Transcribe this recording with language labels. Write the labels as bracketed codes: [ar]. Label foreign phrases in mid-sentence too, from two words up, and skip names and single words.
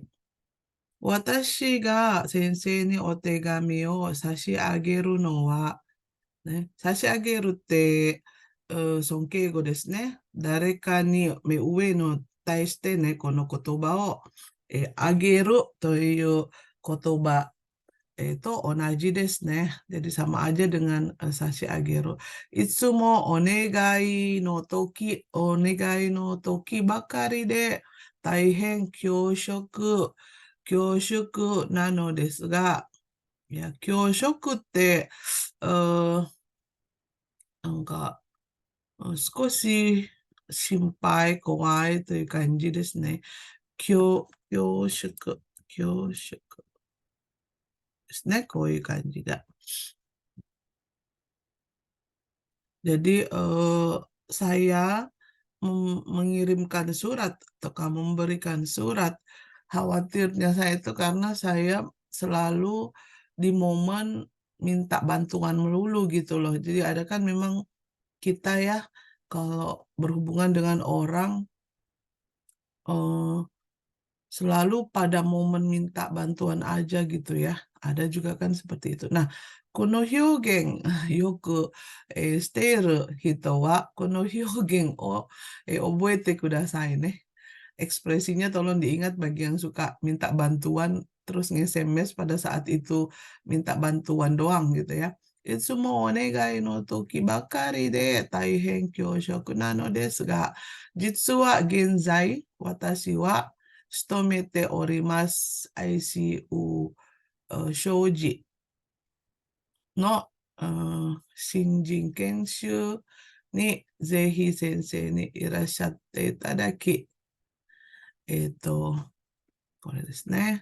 [ja] 私が先生にお手紙を差し上げるのは、ね、差し上げるって、尊敬語ですね。誰かに目上の対してね、この言葉を、あげるという言葉と同じですね。 [id] Jadi sama aja dengan [ja] 差し上げる. いつもお願いの時ばかりで大変恐縮なのですが、いや、恐縮って、なんか、少し心配、怖いという感じですね。恐縮ですね。こういう感じが。 [id] Jadi saya mengirimkan surat atau memberikan surat. Khawatirnya saya itu karena saya selalu di momen minta bantuan melulu gitu loh. Jadi ada kan memang kita ya kalau berhubungan dengan orang eh, selalu pada momen minta bantuan aja gitu ya. Ada juga kan seperti itu. Nah, [ja] この表現、よく、している人は、この表現を、覚えてくださいね。 [id] Ekspresinya tolong diingat bagi yang suka minta bantuan terus nge-SMS pada saat itu minta bantuan doang gitu ya. [ja] いつもお願いの時ばかりで大変恐縮なのですが、実は現在、私は勤めております ICU 商事の新人研修にぜひ先生にいらっしゃっていただき、これですね。